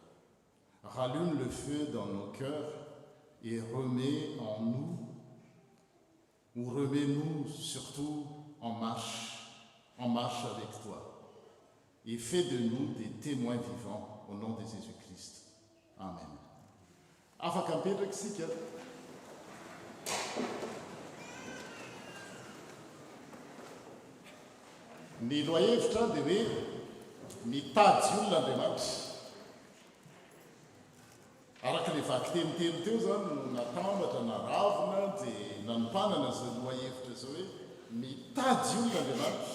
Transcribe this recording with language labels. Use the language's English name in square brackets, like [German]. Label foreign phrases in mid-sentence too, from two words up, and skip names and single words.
[French] Rallume le feu dans nos cœurs et remets en nous, ou remets-nous surtout en marche avec toi. Et fais de nous des témoins vivants au nom de Jésus-Christ. [Malagasy] Amen. Afaka mipetraka isika. Ny lohahevitra dia hoe mitady olona Andriamanitra. Araka ilay vaky teniteny teo zany no natambatra naravina dia nanompanana izay lohahevitra izao hoe mitady olona Andriamanitra.